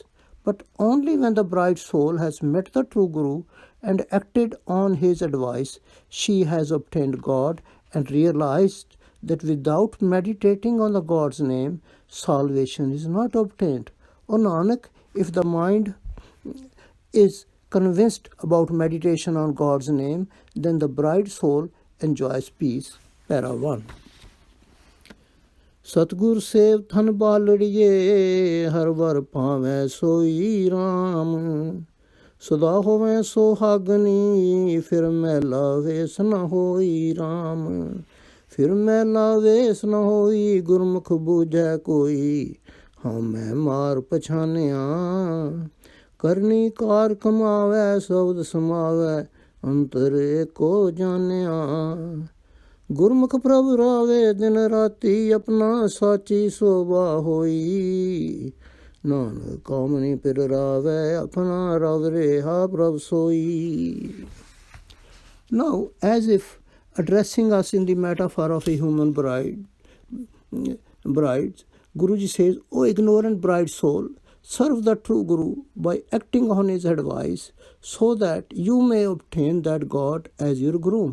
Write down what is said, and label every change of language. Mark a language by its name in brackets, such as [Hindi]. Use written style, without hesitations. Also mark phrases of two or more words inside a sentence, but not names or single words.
[English] But only when the bride soul has met the true Guru and acted on his advice, she has obtained God and realized that without meditating on the God's name, salvation is not obtained. O Nanak, if the mind is convinced about meditation on God's name, then the bride soul enjoys peace." [Punjabi] Para 1. ਸਤਗੁਰ ਸੇਵ ਥਨ ਬਾਲੜੀਏ ਹਰ ਵਰ ਪਾਵੈ ਸੋਈ ਰਾਮ। ਸਦਾ ਹੋਵੈ ਸੋਹਾਗਣੀ ਫਿਰ ਮੈਲਾ ਵੇਸ ਨ ਹੋਈ ਰਾਮ। ਫਿਰ ਮੈਲਾ ਵੇਸ ਨ ਹੋਈ ਗੁਰਮੁਖ ਬੂਝੈ ਕੋਈ ਹਾਂ ਮੈਂ ਮਾਰ ਪਛਾਣਿਆ। ਕਰਨੀ ਕਾਰ ਕਮਾਵੈ ਸ਼ਬਦ ਸਮਾਵੈ ਅੰਤਰ ਏਕੋ ਜਾਣਿਆ। ਗੁਰਮੁਖ ਪ੍ਰਭੁ ਰਾਵੇ ਦਿਨ ਰਾਤੀ ਅਪਨਾ ਸਾਚੀ ਸੋਭਾ ਹੋਈ। ਨਾਨਕ ਕਾਮਣੀ ਪਿਰ ਰਾਵੇ ਅਪਨਾ ਰਵ ਰਹਾ ਪ੍ਰਭ ਸੋਈ. [English] Now, as if addressing us in the metaphor of a human brides, Guruji says, "O ignorant bride soul, serve the true Guru by acting on his advice so that you may obtain that God as your groom.